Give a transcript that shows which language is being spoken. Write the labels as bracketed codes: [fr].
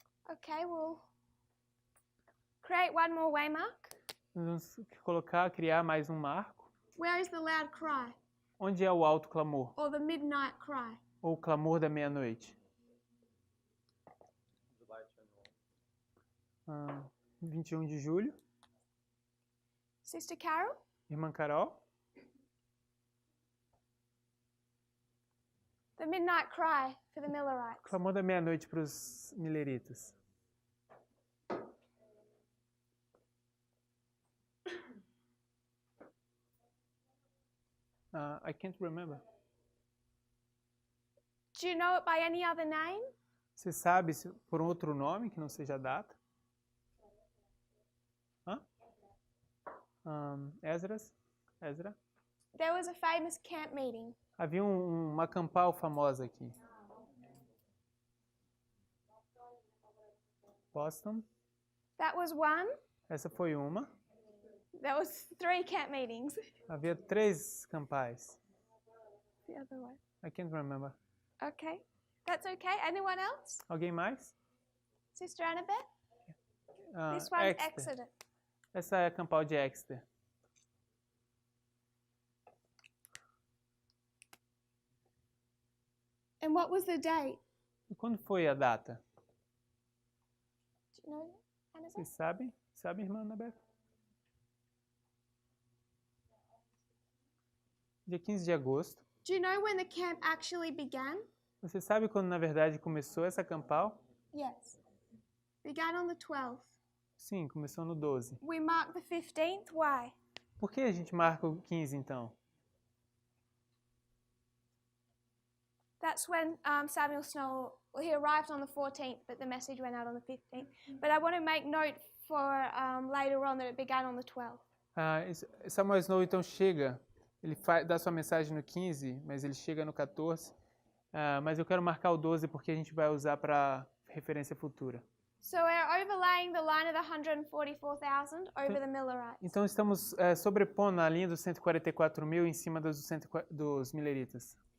[en] Okay, we'll create one more waymark. [pt] Nós vamos criar mais um marco. [en] Where is the loud cry [pt] Onde é o alto clamor? [en] or the midnight cry? [pt] Ou o clamor da meia-noite? [en] July 21. [pt] 21 de julho. [en] Sister Carol? [pt] Irmã Carol. [en] The midnight cry for the Millerites. [pt] Clamor da meia-noite para os mileritas. [en] I can't remember. Do you know it by any other name? [pt] Você sabe por outro nome que não seja a data? [en] Ezra? There was a famous camp meeting. [pt] Havia uma campal famosa aqui. [en] Boston. That was one. [pt] Essa foi uma. [en] There was 3 camp meetings. [pt] Havia 3 campais. [en] The other one. I can't remember. Okay. That's okay. Anyone else? [pt] Alguém mais? [en] Sister Annabeth? This one's Exeter. Exeter. [pt] Essa é a campal de Exeter. [en] And what was the date? [pt] E quando foi a data? [en] Do you know, Annabeth? [pt] Vocês sabem? Sabe, irmã Annabeth? Dia 15 de agosto. [en] Do you know when the camp actually began? [pt] Você sabe quando, na verdade, começou essa campal? [en] Yes. Began on the 12th. [pt] Sim, começou no 12. [en] We mark the 15th. Why? [pt] Por que a gente marca o 15, então? [en] That's when Samuel Snow, well, he arrived on the 14th, but the message went out on the 15th. But I want to make note for later on that it began on the 12th. [pt] Samuel Snow, então, chega, ele dá sua mensagem no 15, mas ele chega no 14. Mas eu quero marcar o 12 porque a gente vai usar para referência futura. [en] So we're overlaying the line of the 144,000 over the Millerites. [pt] Então, estamos sobrepondo a linha dos 144 mil em cima dos mileritas.